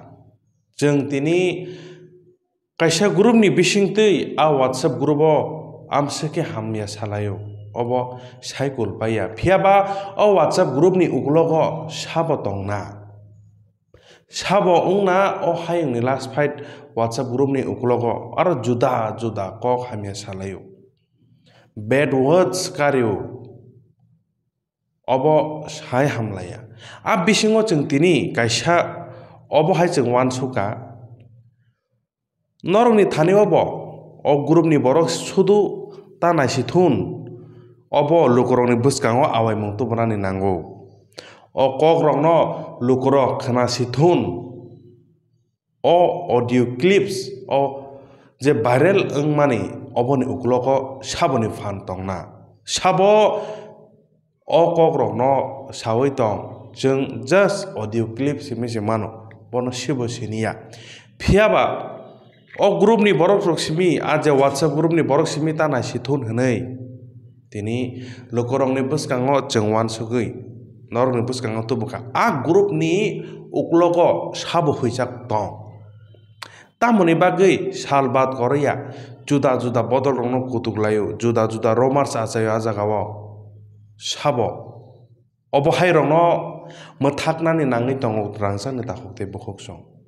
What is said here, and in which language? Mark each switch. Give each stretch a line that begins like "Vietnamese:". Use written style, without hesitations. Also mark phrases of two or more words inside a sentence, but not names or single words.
Kok Borok: Jeng tini kaisa group ni bisingtui a WhatsApp group o amseke hamya salayo. Obo cycle paya phiaba o WhatsApp group ni uklogo sabo tongna sabo ungna o hayung ni
English: last fight
Kok Borok: WhatsApp group ni uklogo aro juda juda kok hamya salayo
English: bad words
Kok Borok: karyo obo sai hamlaya a bisingo chung tini kaisa obo hai chung wansuka norong ni thani obo o group ni borok sudu ta naisithun obo lukorok ni buskango awai mung tubrani nango o kokrang no lukorok khana sithun o
English: audio clips
Kok Borok: o je viral wngmani oboni ukloko saboni fan tongna sabo o kokrang no sawai tong jeng
English: just audio
Kok Borok: clips himai se mano bono sibo siniya phiaba o group ni borok rok simi a je WhatsApp group ni borok simi ta naisithun hinai tini lukorong ni buskango chung wansugui norong ni buskango tubuka a group ni uklogo sabo huijak tong tamoni bagui salbat korya juda juda bodol rongno kutuklayo juda juda romance achayo a jagao sabo obo hai rongno mothaknani nangui tongo rangchakni takukte bukhoksong